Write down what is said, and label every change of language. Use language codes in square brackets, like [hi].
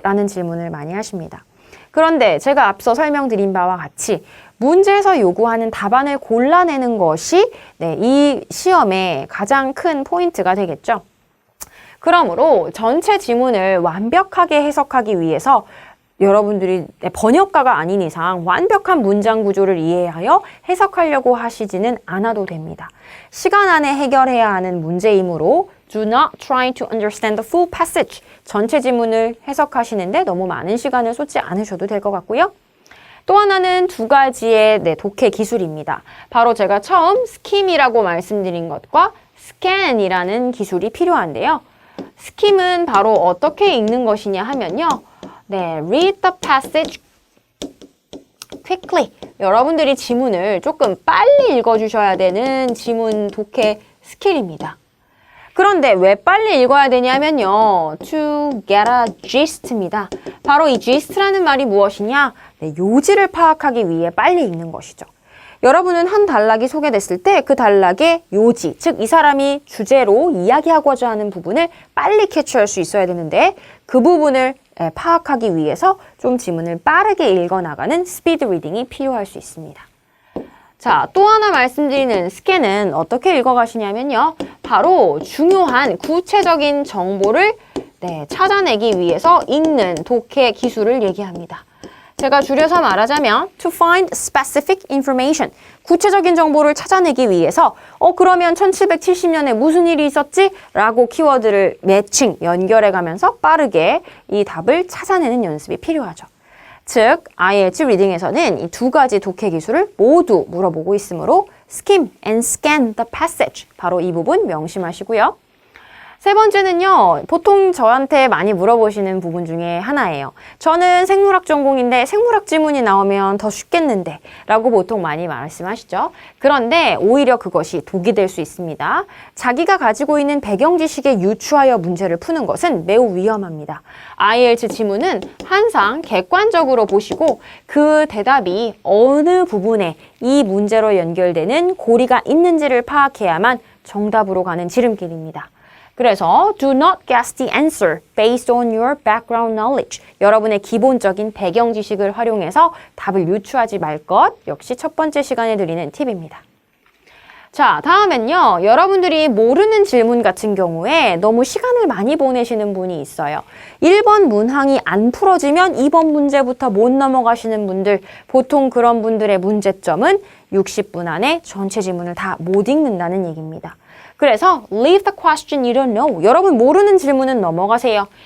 [ko] 라는 질문을 많이 하십니다. 그런데 제가 앞서 설명드린 바와 같이 문제에서 요구하는 답안을 골라내는 것이 이 시험의 가장 큰 포인트가 되겠죠. 그러므로 전체 지문을 완벽하게 해석하기 위해서 여러분들이 번역가가 아닌 이상 완벽한 문장 구조를 이해하여 해석하려고 하시지는 않아도 됩니다. 시간 안에 해결해야 하는 문제이므로 [en] do not try to understand the full passage. [ko] 전체 지문을 해석하시는데 너무 많은 시간을 쏟지 않으셔도 될 것 같고요. 또 하나는 두 가지의 독해 기술입니다. 바로 제가 처음 skim이라고 말씀드린 것과 scan이라는 기술이 필요한데요. skim은 바로 어떻게 읽는 것이냐 하면요. [en] read the passage quickly. [ko] 여러분들이 지문을 조금 빨리 읽어주셔야 되는 지문 독해 스킬입니다. 그런데 왜 빨리 읽어야 되냐면요. [en] to get a gist입니다. [ko] 바로 이 gist라는 말이 무엇이냐? 요지를 파악하기 위해 빨리 읽는 것이죠. 여러분은 한 단락이 소개됐을 때 그 단락의 요지, 즉 이 사람이 주제로 이야기하고자 하는 부분을 빨리 캐치할 수 있어야 되는데 그 부분을 파악하기 위해서 좀 지문을 빠르게 읽어나가는 스피드 리딩이 필요할 수 있습니다. 자, 또 하나 말씀드리는 스캔은 어떻게 읽어가시냐면요. 바로 중요한 구체적인 정보를 찾아내기 위해서 읽는 독해 기술을 얘기합니다. 제가 줄여서 말하자면 [en] to find specific information. [ko] 구체적인 정보를 찾아내기 위해서 그러면 1770년에 무슨 일이 있었지? 라고 키워드를 매칭, 연결해가면서 빠르게 이 답을 찾아내는 연습이 필요하죠. 즉, IELTS 리딩에서는 이 두 가지 독해 기술을 모두 물어보고 있으므로 [en] skim and scan the passage. [ko] 바로 이 부분 명심하시고요. 세 번째는요, 보통 저한테 많이 물어보시는 부분 중에 하나예요. 저는 생물학 전공인데 생물학 지문이 나오면 더 쉽겠는데 라고 보통 많이 말씀하시죠. 그런데 오히려 그것이 독이 될 수 있습니다. 자기가 가지고 있는 배경 지식에 유추하여 문제를 푸는 것은 매우 위험합니다. IELTS 지문은 항상 객관적으로 보시고 그 대답이 어느 부분에 이 문제로 연결되는 고리가 있는지를 파악해야만 정답으로 가는 지름길입니다. 그래서 [en] do not guess the answer based on your background knowledge. [ko] 여러분의 기본적인 배경 지식을 활용해서 답을 유추하지 말 것. 역시 첫 번째 시간에 드리는 팁입니다. 자, 다음엔요. 여러분들이 모르는 질문 같은 경우에 너무 시간을 많이 보내시는 분이 있어요. 1번 문항이 안 풀어지면 2번 문제부터 못 넘어가시는 분들, 보통 그런 분들의 문제점은 60분 안에 전체 지문을 다 못 읽는다는 얘기입니다. 그래서 [en] leave the question you don't know. [ko] 여러분 모르는 질문은 넘어가세요.